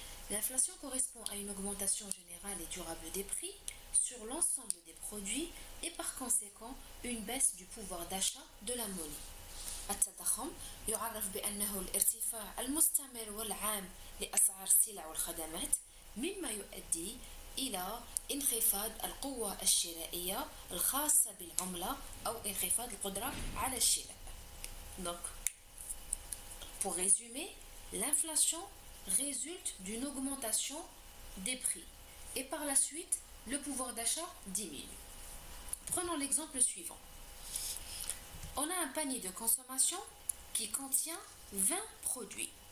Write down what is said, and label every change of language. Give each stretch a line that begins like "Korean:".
French: L'inflation correspond à une augmentation générale et durable des prix sur l'ensemble des produits et par conséquent une baisse du pouvoir d'achat de la monnaie.
Arabic: التضخم يعرف بأنه الارتفاع المستمر والعام لأسعار السلع والخدمات مما يؤدي إلى انخفاض القوة الشرائية الخاصة بالعملة أو انخفاض القدرة على الشراء.
French: Donc, pour résumer, l'inflation résulte d'une augmentation des prix et par la suite, le pouvoir d'achat diminue. Prenons l'exemple suivant. On a un panier de consommation qui contient 20 produits.